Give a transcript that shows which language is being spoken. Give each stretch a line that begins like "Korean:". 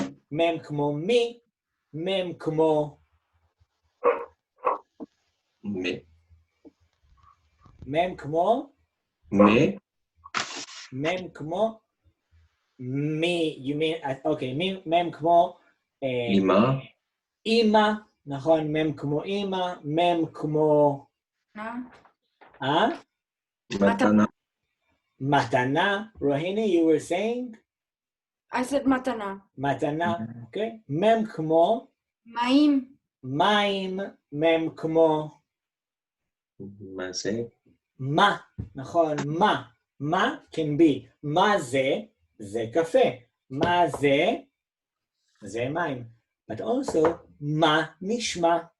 Hebrew: מם כמו מי, מם כמו מי. מם כמו מי? מם כמו מי.
English: You mean, okay,
Hebrew: מם כמו אמא. אמא, נכון, מם כמו אמא, מם כמו מתנה.
English: מתנה. Rohini, you were saying? I said matana.
Hebrew: מתנה, okay. מם כמו Maim. מים, מם כמו מה זה? מה, נכון, מה
English: can be,
Hebrew: מה זה? זה קפה. מה זה? זה מים.
English: But also,
Hebrew: מה נשמע?